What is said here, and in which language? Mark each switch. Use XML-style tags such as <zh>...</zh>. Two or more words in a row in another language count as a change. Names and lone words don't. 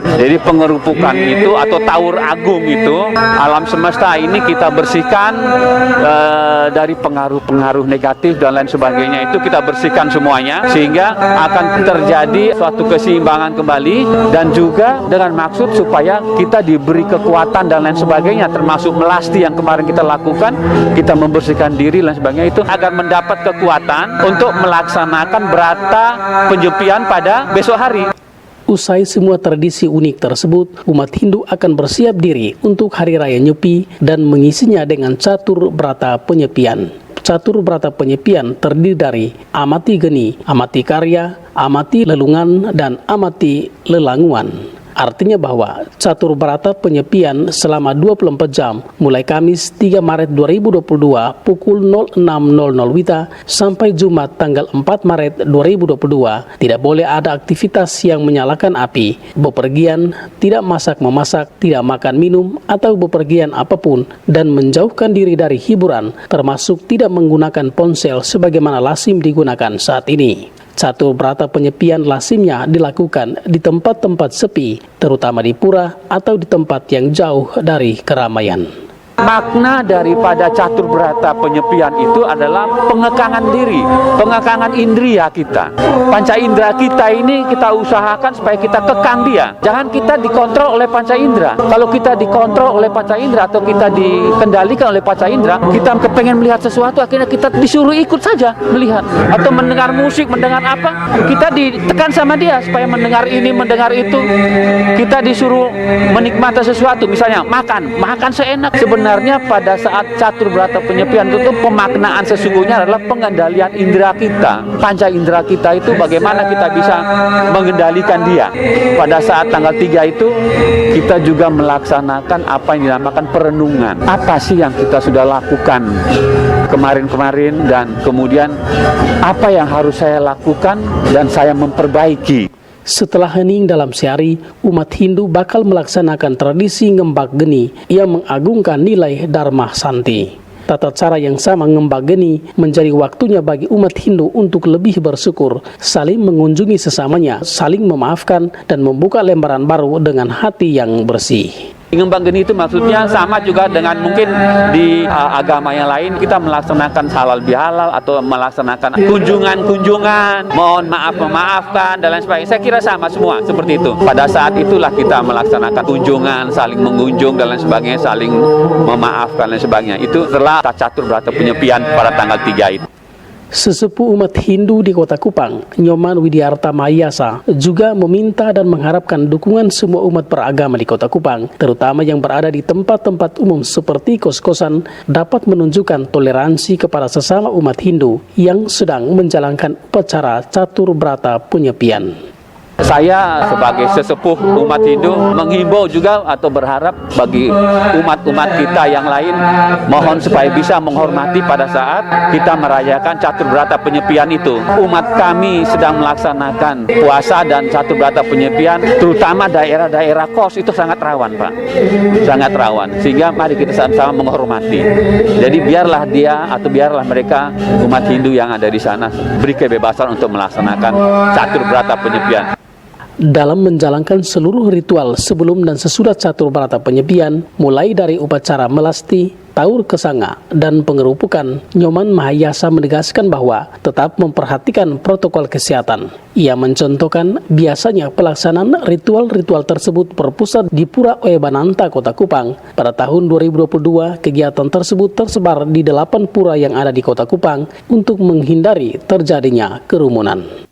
<id>Jadi pengerupukan itu atau taur agung itu, alam semesta ini kita bersihkan dari pengaruh-pengaruh negatif dan lain sebagainya, itu kita bersihkan semuanya sehingga akan terjadi suatu keseimbangan kembali, dan juga dengan maksud supaya kita diberi kekuatan dan lain sebagainya, termasuk melasti yang kemarin kita lakukan, kita membersihkan diri dan sebagainya, itu agar mendapat kekuatan untuk melaksanakan berata penyepian pada besok hari. Usai semua tradisi unik tersebut, umat Hindu akan bersiap diri untuk Hari Raya Nyepi dan mengisinya dengan catur berata penyepian. Catur berata penyepian terdiri dari amati geni, amati karya, amati lelungan, dan amati lelanguan. Artinya bahwa catur berata penyepian selama 24 jam mulai Kamis 3 Maret 2022 pukul 06.00 WITA sampai Jumat tanggal 4 Maret 2022 tidak boleh ada aktivitas yang menyalakan api, bepergian, tidak masak-memasak, tidak makan minum atau bepergian apapun, dan menjauhkan diri dari hiburan termasuk tidak menggunakan ponsel sebagaimana lazim digunakan saat ini. Catur berata penyepian lazimnya dilakukan di tempat-tempat sepi, terutama di pura atau di tempat yang jauh dari keramaian. Makna daripada catur berata penyepian itu adalah pengekangan diri, pengekangan indria kita. Panca indera kita ini kita usahakan supaya kita kekang dia. Jangan kita dikontrol oleh panca indera. Kalau kita dikontrol oleh panca indera atau kita dikendalikan oleh panca indera, kita kepengen melihat sesuatu, akhirnya kita disuruh ikut saja melihat. Atau mendengar musik, mendengar apa, kita ditekan sama dia supaya mendengar ini, mendengar itu. Kita disuruh menikmati sesuatu, misalnya makan seenak. Sebenarnya pada saat catur berata penyepian itu pemaknaan sesungguhnya adalah pengendalian indera kita. Panca indera kita itu bagaimana kita bisa mengendalikan dia. Pada saat tanggal 3 itu kita juga melaksanakan apa yang dinamakan perenungan. Apa sih yang kita sudah lakukan kemarin-kemarin, dan kemudian apa yang harus saya lakukan dan saya memperbaiki. Setelah hening dalam sehari, umat Hindu bakal melaksanakan tradisi ngembak geni yang mengagungkan nilai Dharma Santi. Tata cara yang sama ngembak geni menjadi waktunya bagi umat Hindu untuk lebih bersyukur, saling mengunjungi sesamanya, saling memaafkan, dan membuka lembaran baru dengan hati yang bersih. Ngembak geni itu maksudnya sama juga dengan mungkin di agama yang lain kita melaksanakan halal bihalal atau melaksanakan kunjungan-kunjungan, mohon maaf memaafkan dan lain sebagainya. Saya kira sama semua seperti itu. Pada saat itulah kita melaksanakan kunjungan, saling mengunjung dan lain sebagainya, saling memaafkan dan lain sebagainya. Itu setelah catur berata penyepian pada tanggal 3 itu. Sesepuh umat Hindu di Kota Kupang, Nyoman Widiarta Mahayasa, juga meminta dan mengharapkan dukungan semua umat beragama di Kota Kupang, terutama yang berada di tempat-tempat umum seperti kos-kosan, dapat menunjukkan toleransi kepada sesama umat Hindu yang sedang menjalankan upacara catur berata penyepian. Saya sebagai sesepuh umat Hindu menghimbau juga atau berharap bagi umat-umat kita yang lain, mohon supaya bisa menghormati pada saat kita merayakan catur berata penyepian itu. Umat kami sedang melaksanakan puasa dan catur berata penyepian, terutama daerah-daerah kos itu sangat rawan, Pak. Sangat rawan. Sehingga mari kita sama-sama menghormati. Jadi biarlah dia atau biarlah mereka umat Hindu yang ada di sana beri kebebasan untuk melaksanakan catur berata penyepian. Dalam menjalankan seluruh ritual sebelum dan sesudah catur berata penyepian, mulai dari upacara melasti, taur kesanga, dan pengerupukan, Nyoman Mahayasa menegaskan bahwa tetap memperhatikan protokol kesehatan. Ia mencontohkan biasanya pelaksanaan ritual-ritual tersebut berpusat di Pura Oebananta, Kota Kupang. Pada tahun 2022, kegiatan tersebut tersebar di 8 pura yang ada di Kota Kupang untuk menghindari terjadinya kerumunan.</id>